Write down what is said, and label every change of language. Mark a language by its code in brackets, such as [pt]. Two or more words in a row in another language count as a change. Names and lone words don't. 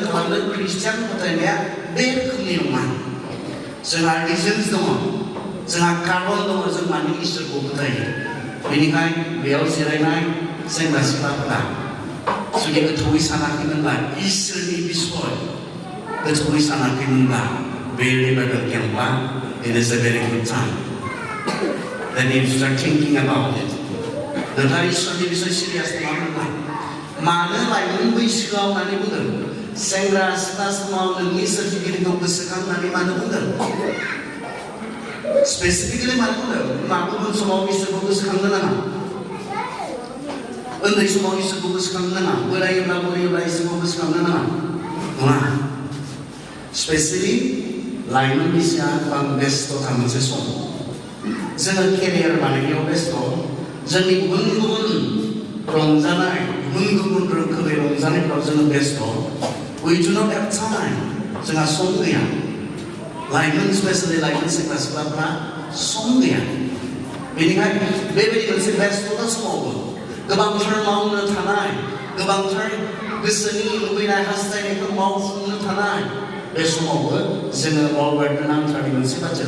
[brx] खालामदों ख्रिस्टियान फोथायनाया बे रोखोमनि नङा जोंहा रिजन्स दङ जोंहा कारन दङ जों मानो इसोरखौ फोथायो बेनिखायनो बेयाव जिरायनाय सेंग्रा सिख्लाफोरा जुदि गोथौयै सानाखैमोनब्ला इसोरनि बिसय गोथौयै सानाखैमोनब्ला बे रिभाइभेल केम्पआ [en] it is a very good time then you start thinking about it [brx] नोंथाङा इसोरनि बिसय सिरियास नङामोनब्ला मानो लाइमोन बैसोआव होननानै बुंदों सेंग्रा सिख्ला समाव नोंनि सोरजिगिरिखौ गोसोखांनानै मानो बुंदों स्पेसिफिकलि मानो बुंदों गुबुन समाव इसोरखौ गोसोखांनो नाङा उन्दै समाव इसोरखौ गोसोखांनो नाङा बोरायोब्ला इसोरखौ गोसोखांनो नाङा नङा स्पेसियलि लाइमोन बैसोआ गोबां बेस्थ'था मोनसे सम जोङो केरियार बानायनायाव बेस्थ' जोंनि गुबुन गुबुन रंजानाय गुबुन गुबुन रोखोमै रंजानायफ्राव जोङो बेस्थ' [en] we do not have [brx] time जोंहा सम गैया लाइमोन स्पेसियलि लाइमोन सेंग्रा सिख्लाफ्रा सम गैया बेनिखायनो बेबायदि मोनसे बेस्थ'था समावबो गोबांथार मावनो थानाय गोबांथार गोसोनि लुबैनाय हास्थायनायखौ मावफुंनो थानाय बे समावबो जोङो मावगारनो नांथारनाय मोनसे बाथ्राया